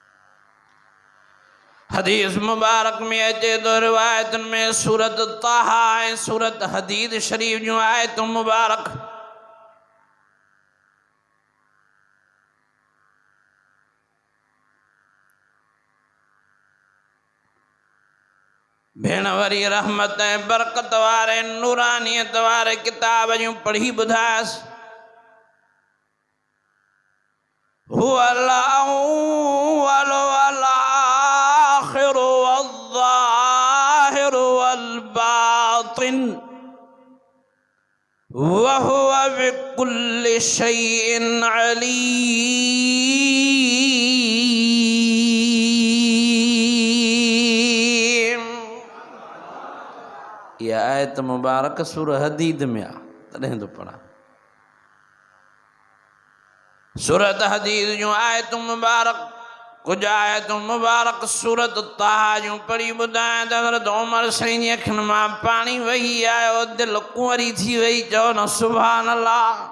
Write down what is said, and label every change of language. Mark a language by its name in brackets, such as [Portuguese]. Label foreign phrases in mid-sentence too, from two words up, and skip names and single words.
[Sindhi] हदीस मुबारक में अचे तो, रिवायतुनि में सूरत ताहा ऐं सूरत हदीद शरीफ जूं आयतूं मुबारक। भेण वरी रहमत ऐं बरकत वारे नूरानियत वारे किताब जूं पढ़ी ॿुधायसि। [Arabic] هو الأول والآخر والظاهر والباطن وهو بكل شيء عليم. [Sindhi] यह आयत मुबारक सूरह हदीद में आ, तॾहिं तो पढ़ा। सूरत हदीद जूं आयतूं मुबारक, कुछ आयतूं मुबारक सूरत ताहा जूं पढ़ी ॿुधायां त हज़रत उमर साईं जी अखियुनि मां पाणी वही आयो, दिलि कुंवरी थी वई, चओ न [Arabic] سبحان الله.